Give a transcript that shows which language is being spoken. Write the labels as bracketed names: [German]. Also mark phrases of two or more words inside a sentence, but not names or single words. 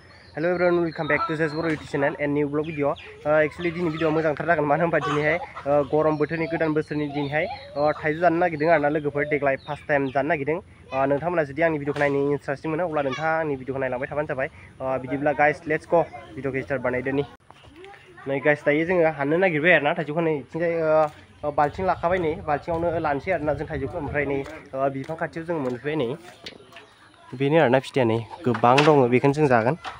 [English] Hello everyone, welcome back to Zesboro YouTube channel and new vlog video. [Bodo] Actually दिनै भिडिअ मोजांथार जागोन मानो होनबा दिनैहाय गरम बोथोरनि गोदान बोसोरनि दिनैहाय थाइजौ जानो नागिरदों आरोना लोगोफोर देग्लाय [English] first time [Bodo] जानो नागिरदों। नोंथांमोना जुदि आंनि भिडिअखौ नायनो इन्ट्रेस्टिं मोनो अब्ला नोंथाङा आंनि भिडिअखौ नायलांबाय थाबानो जाबाय। बिदिब्ला गाइस [English] let's go [Bodo] भिडिअखौ स्टार्ट बानायदोनि। नै गाइस दायो जोङो हाननो नागिरबाय आरोना थाइजौखौ नै इथिंजाय बाल्थिं लाखाबाय नै बाल्थिङावनो लानोसै आरोना जों थाइजौखौ ओमफ्राय नै बिफां खाथियाव जों मोनफैबाय नै बेनो आरोना फिथाइया नै गोबां दङ बेखौनो जों जागोन।